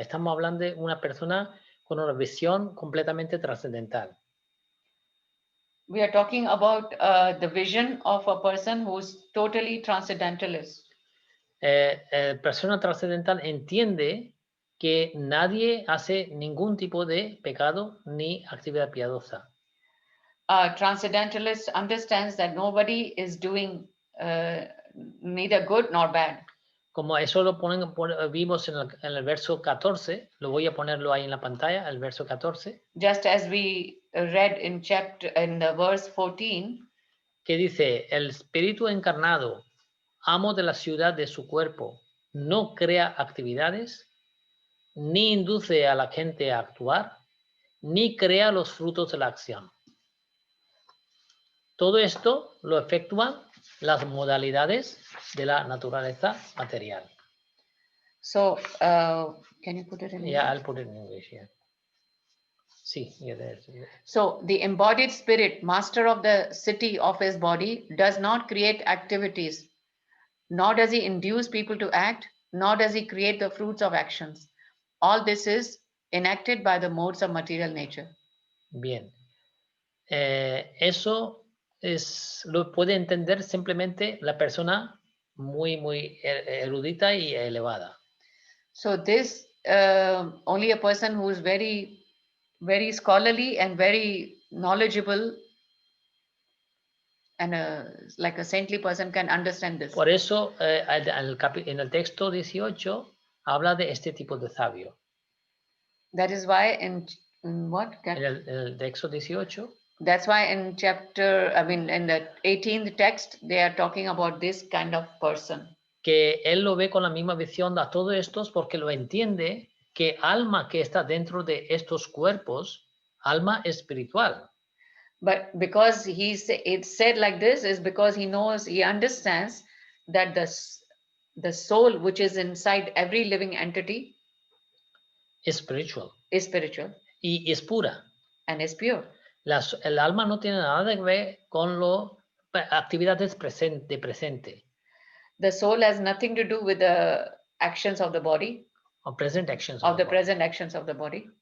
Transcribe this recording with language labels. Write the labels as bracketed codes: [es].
[es] Estamos hablando de una persona con una visión completamente trascendental. [en] We are talking about the vision of a person who's totally transcendentalist. [es] Persona trascendental entiende que nadie hace ningún tipo de pecado ni actividad piadosa. [en] Transcendentalist understands that nobody is doing neither good nor bad. [es] Como eso lo vimos en el verso 14, lo voy a ponerlo ahí en la pantalla, el verso 14. [en] Just as we read in the verse 14, [es] que dice, el espíritu encarnado, amo de la ciudad de su cuerpo, no crea actividades, ni induce a la gente a actuar, ni crea los frutos de la acción. Todo esto lo efectúan las modalidades de la naturaleza material. [en] So, can you put it in Yeah, English? I'll put it in English, yeah. [es] Sí, yeah, [en] So, the embodied spirit, master of the city of his body, does not create activities, nor does he induce people to act, nor does he create the fruits of actions. All this is enacted by the modes of material nature. [es] Bien. Eso lo puede entender simplemente la persona muy erudita y elevada. [en] So this only a person who is very, very scholarly and very knowledgeable and like a saintly person can understand this. [es] Por eso en el texto 18 habla de este tipo de sabio. [en] That is why in what? [es] En el texto 18. [en] That's why in in the 18th text, they are talking about this kind of person. [es] Que él lo ve con la misma visión a todos estos porque lo entiende que alma que está dentro de estos cuerpos, alma espiritual. [en] But because it's said like this is because he understands that the soul which is inside every living entity is spiritual. [es] Y es pura. [en] And is pure. [es] El alma no tiene nada que ver con las actividades de presente. [en] The soul has nothing to do with the actions of the body. Or present actions of the present actions of the body.